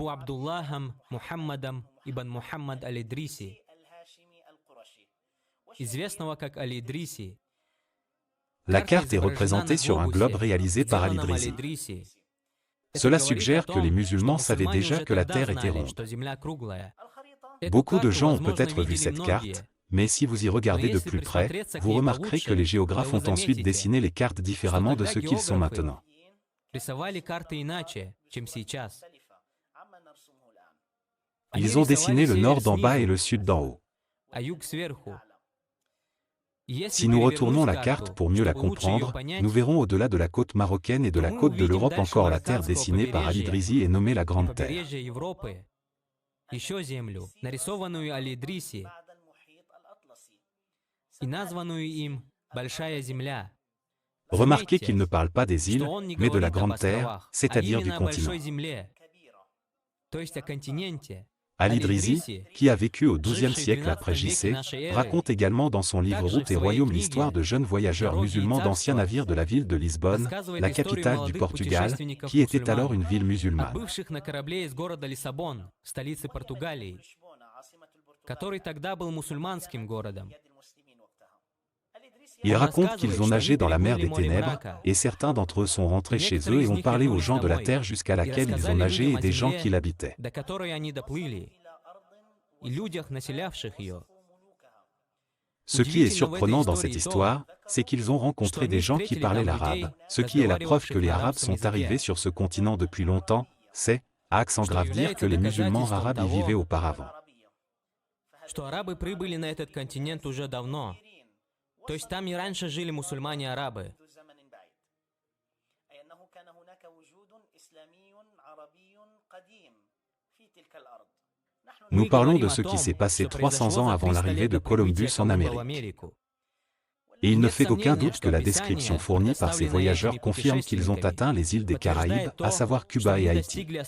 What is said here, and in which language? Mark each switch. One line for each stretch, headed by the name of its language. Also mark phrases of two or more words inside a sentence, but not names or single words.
French: La carte est représentée sur un globe réalisé par al-Idrisi. Cela suggère que les musulmans savaient déjà que la Terre était ronde. Beaucoup de gens ont peut-être vu cette carte, mais si vous y regardez de plus près, vous remarquerez que les géographes ont ensuite dessiné les cartes différemment de ce qu'ils sont maintenant.
Russian: рисовали карты иначе, чем сейчас.
French: Ils ont dessiné le nord d'en bas et le sud d'en haut.
Russian: А юг сверху.
French: Si nous retournons la carte pour mieux la comprendre, nous verrons au-delà de la côte marocaine et de la côte de l'Europe encore la terre dessinée par Al-Idrisi et nommée la Grande Terre.
Russian: Еще землю, нарисованную Аль-Идриси и названную им Большая Земля.
French: Remarquez qu'il ne parle pas des îles, mais de la Grande Terre, c'est-à-dire du continent.
Russian: Большой Земле, то есть о континенте.
French: Al-Idrisi, qui a vécu au XIIe siècle après J.C., raconte également dans son livre Routes et Royaumes l'histoire de jeunes voyageurs musulmans d'anciens navires de la ville de Lisbonne, la capitale du Portugal, qui était alors une ville musulmane.
Russian: Бывших на корабле из города Лиссабон, столицы Португалии, который тогда был мусульманским городом.
French: Ils racontent qu'ils ont nagé dans la mer des ténèbres, et certains d'entre eux sont rentrés chez eux et ont parlé aux gens de la terre jusqu'à laquelle ils ont nagé et des gens qui l'habitaient.
Russian: До которой они доплыли, и людях, населявших ее.
French: Ce qui est surprenant dans cette histoire, c'est qu'ils ont rencontré des gens qui parlaient l'arabe, ce qui est la preuve que les Arabes sont arrivés sur ce continent depuis longtemps, c'est, à accent grave, dire que les musulmans arabes y vivaient auparavant.
Russian: Что арабы прибыли на этот континент уже давно. То есть там и раньше жили мусульмане-арабы.
French: Nous parlons de ce qui s'est passé 300 ans avant l'arrivée de Columbus en Amérique. Et il ne fait aucun doute que la description fournie par ces voyageurs confirme qu'ils ont atteint les îles des Caraïbes, à savoir Cuba et Haïti.